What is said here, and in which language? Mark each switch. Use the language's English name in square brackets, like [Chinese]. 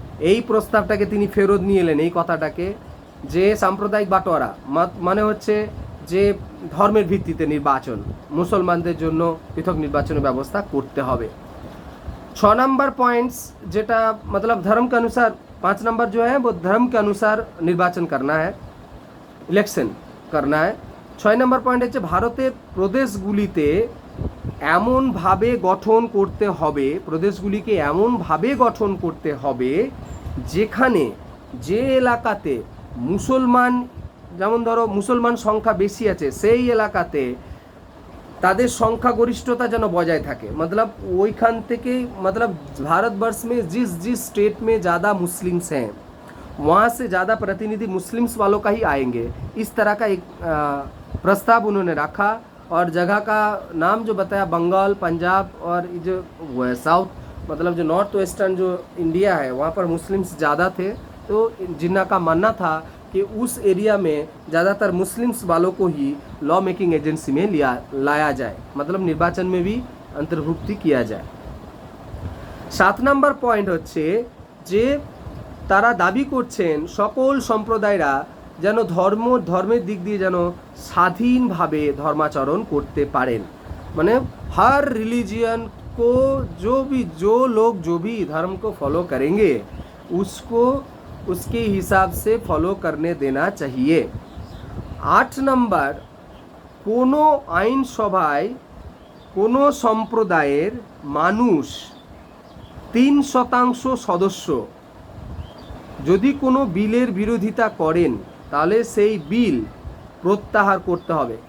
[Bangla] এই প্রস্তাবটাকে তিনি ফেরত নিয়ে এলেন, এই কথাটাকে, যে সাম্প্রদায়িক বাটোয়ারা মানে হচ্ছে যে ধর্মের ভিত্তিতে নির্বাচন, মুসলমানদের জন্য পৃথক নির্বাচনের ব্যবস্থা করতে হবে। [Hindi] 6 नंबर पॉइंट्स जेटा मतलब धर्म के अनुसार, 5 नंबर जो है वो धर्म के अनुसार निर्वाचन करना है, इलेक्शन करना है। 6 नंबर पॉइंट [Bangla] হচ্ছে ভারতের প্রদেশগুলিতে এমনভাবে গঠন করতে হবে, প্রদেশগুলিকে এমনভাবে গঠন করতে হবে যেখানে যে এলাকাতে মুসলমান, যেমন ধরো মুসলমান সংখ্যা বেশি আছে সেই এলাকাতে তাদের সংখ্যাগরিষ্ঠতা যেন বজায় থাকে। [Hindi] मतलब [Bangla] ওইখান থেকে [Hindi] मतलब भारतवर्ष में जिस स्टेट में ज़्यादा मुस्लिम्स हैं वहाँ से ज़्यादा प्रतिनिधि मुस्लिम्स वालों का ही आएंगे। इस तरह का एक प्रस्ताव उन्होंने रखा और जगह का नाम जो बताया बंगाल, पंजाब और जो साउथ मतलब जो नॉर्थ वेस्टर्न जो इंडिया है वहाँ पर मुस्लिम्स ज़्यादा थे, तो जिन्ना का मानना था कि उस एरिया में ज़्यादातर मुस्लिम्स वालों को ही लॉ मेकिंग एजेंसी में लाया जाए, मतलब निर्वाचन में भी अंतर्भुक्ति किया जाए। 7 नंबर पॉइंट [Bangla] হচ্ছে যে তারা দাবি করছেন সকল সম্প্রদায়রা যেন ধর্মের দিক দিয়ে যেন স্বাধীনভাবে ধর্মাচরণ করতে পারেন। [Hindi] মানে हर रिलीजियन को जो लोग जो भी धर्म को फॉलो करेंगे उसको उसके हिसाब से फॉलो करने देना चाहिए। [Bangla] 8 नंबर, কোনো আইনসভায় কোনো সম্প্রদায়ের মানুষ 3% সদস্য যদি কোনো বিলের বিরোধিতা করেন তাহলে সেই বিল প্রত্যাহার করতে হবে।